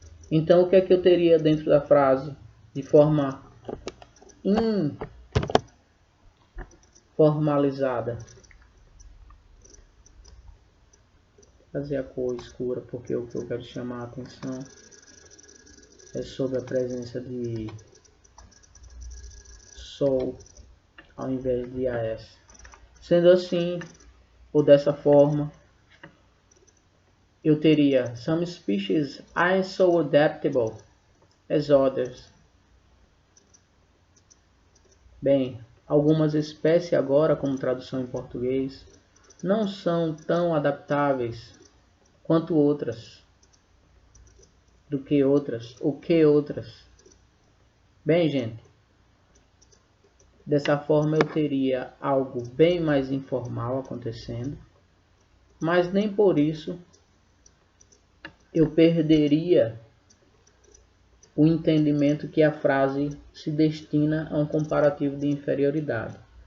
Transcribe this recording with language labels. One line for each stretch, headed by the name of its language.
Portuguese: Então, o que é que eu teria dentro da frase de forma informalizada? Fazer a cor escura, porque o que eu quero chamar a atenção é sobre a presença de sol ao invés de AS. Sendo assim, ou dessa forma, eu teria
English: some species aren't so adaptable as others.
Portuguese: Bem, algumas espécies agora, como tradução em português, não são tão adaptáveis quanto outras. Do que outras? O que outras? Bem, gente, dessa forma eu teria algo bem mais informal acontecendo, mas nem por isso eu perderia o entendimento que a frase se destina a um comparativo de inferioridade.